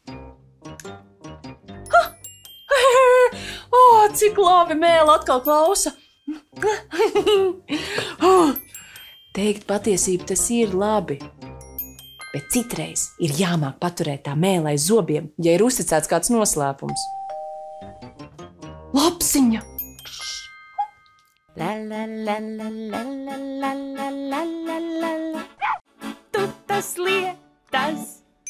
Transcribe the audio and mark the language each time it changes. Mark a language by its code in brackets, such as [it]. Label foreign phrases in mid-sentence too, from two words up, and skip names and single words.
[lv] Cik labi mēla atkal klausa. Teikt patiesību tas ir labi. Bet citreiz ir jāmāk paturēt tā mēlē aiz zobiem, ja ir uzticēts kāds noslēpums. Lapsiņa! La la la la la la la la la la la. Tu tas lietas